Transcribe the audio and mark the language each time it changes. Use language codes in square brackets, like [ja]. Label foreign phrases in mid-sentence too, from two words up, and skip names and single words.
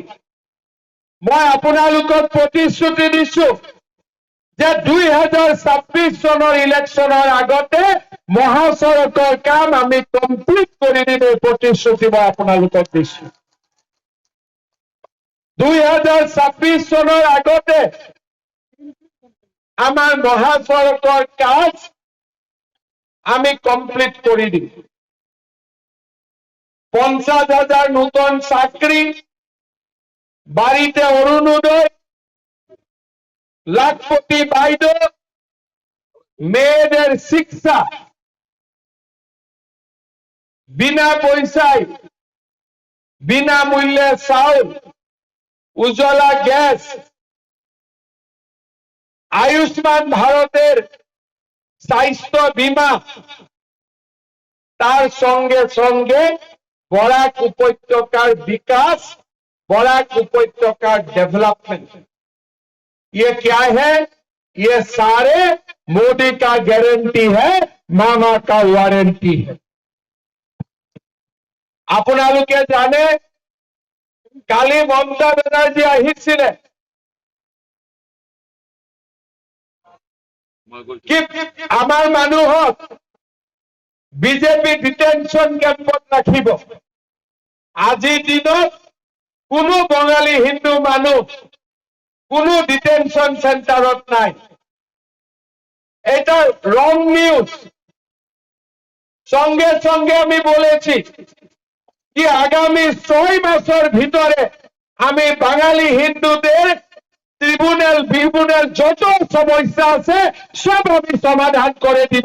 [as] মই আপোনালোকক প্ৰতিশ্ৰুতি দিছো যে 2026 চনৰ ইলেকশ্যনৰ আগতে মহাসড়কৰ কাম আমি কমপ্লিট কৰি দিব। প্ৰতিশ্ৰুতি মই আপোনালোকক দিছো। 2026 চনৰ আগতে আমাৰ মহাসড়কৰ [bn] কাজ আমি কমপ্লিট করে দিই। 50,000 নতুন চাকরি, বাড়িতে অরুণোদয়, লাখপতি বাইদেউ, মেয়েদের শিক্ষা, বিনা পয়সায় বিনামূল্যে চাউল, উজ্জ্বলা গ্যাস, আয়ুষ্মান ভারতের স্বাস্থ্য বীমা, তার সঙ্গে সঙ্গে বরাক উপত্যকার বিকাশ, [hi] बराक उपत्यका डेवलपमेंट। ये क्या है? ये सारे मोदी का गारंटी है, मामा का वारंटी है। [as] আপোনালোকে জানে কালি মমতা বেনার্জি আহিছিলে কি আমার মানুহক বিজেপি ডিটেনশন ক্যাম্পত রাখিব। আজিৰ দিনত কোনো বঙালী হিন্দু মানুহ কোনো ডিটেনশন সেন্টারত নাই। এটা [en] wrong news. [bn] সঙ্গে সঙ্গে আমি বলেছি কি আগামী 6 মাসের ভিতরে আমি বাঙালি হিন্দুদের ট্রিব্যুনাল যত সমস্যা আছে সব আমি সমাধান করে দিব।